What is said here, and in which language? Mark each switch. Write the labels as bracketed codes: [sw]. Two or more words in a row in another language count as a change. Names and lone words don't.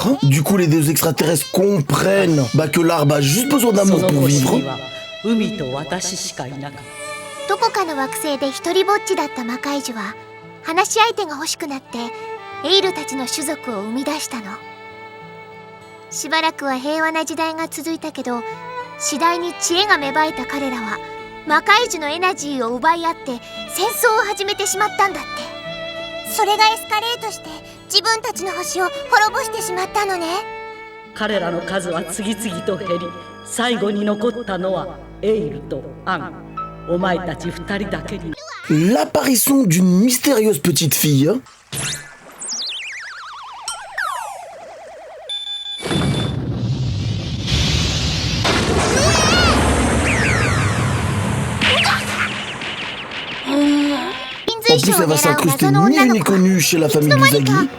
[fr] Du coup, les 2 extraterrestres comprennent que l'arbre a juste besoin d'amour pour vivre. [ja] どこかの惑星で一人ぼっちだった魔界樹は話し相手が欲しくなってエイルたちの種族を生み出したの。しばらくは平和な時代が続いたけど、次第に知恵が芽生えた彼らは魔界樹のエナジーを奪い合って戦争を始めてしまったんだって。それがエスカレートして自分たちの星を滅ぼしてしまったのね。彼らの数は次々と減り、最後に残ったのはエイルとアン。 [fr] L'apparition d'une mystérieuse petite fille. En plus, elle va s'incruster ni une ni connue chez la famille d'Usagi.